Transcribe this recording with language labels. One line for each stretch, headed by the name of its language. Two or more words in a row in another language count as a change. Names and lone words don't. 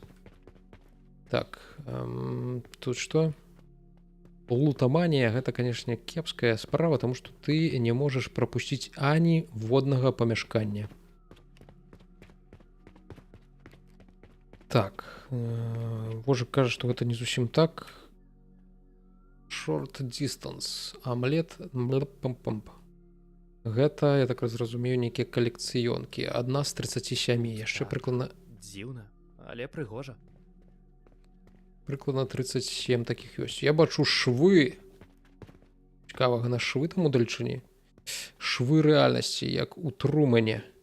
Belarusian: Так. Тут што? Лутаманія. Гэта, канешне, кепская справа, таму што ты не можаш прапусціць ані воднага памяшкання. Так. Божа кажа, што гэта не зусім так.
English: Short distance.
Belarusian: Амлет. Пам-пам-пам. Гэта, я так разумею, нейкія калекцыёнкі. Адна з 37. Яшчэ прыкладна... Дзіўна, але прыгожа. Прыкладна 37 такіх ёсць. Я бачу швы. Цікавага, на швы там удалечыні. Швы рэальнасці, як у Трумэне.